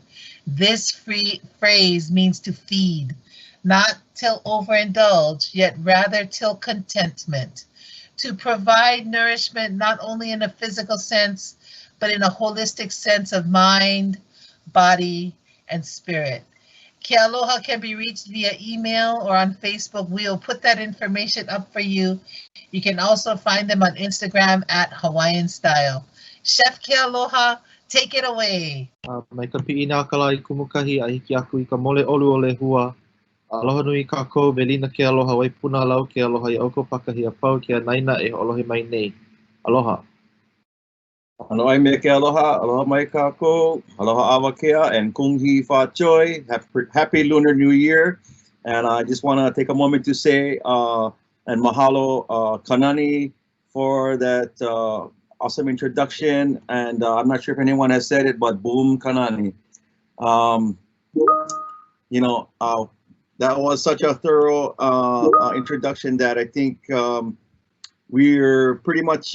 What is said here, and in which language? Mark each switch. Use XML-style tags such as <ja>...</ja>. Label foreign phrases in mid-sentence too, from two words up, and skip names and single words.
<en>This phrase means to feed, not till overindulge, yet rather till contentment, to provide nourishment not only in a physical sense, but in a holistic sense of mind, body, and spirit. Kealoha can be reached via email or on Facebook. We'll put that information up for you. You can also find them on Instagram at Hawaiian Style. Chef Kealoha, take it away.</en> <haw>Mai ka piʻina Kalā I kumukahi a hiki aku I ka mole ʻolu o lehua. Aloha nui kākou, Velina Kealoha, Waipuna lau Kealoha I oko pakahia pau ke anaina e hoʻolohe mai nei. Aloha. Aloha me Kealoha, aloha mai kākou, aloha Awakea,</haw> <yue>and kunghi whāchoi.</yue> <en>Happy Lunar New Year. And I just want to take a moment to say and mahalo Kanani for that awesome introduction. And I'm not sure if anyone has said it, but boom Kanani. You know, that was such a thorough introduction that I think we're pretty much</en>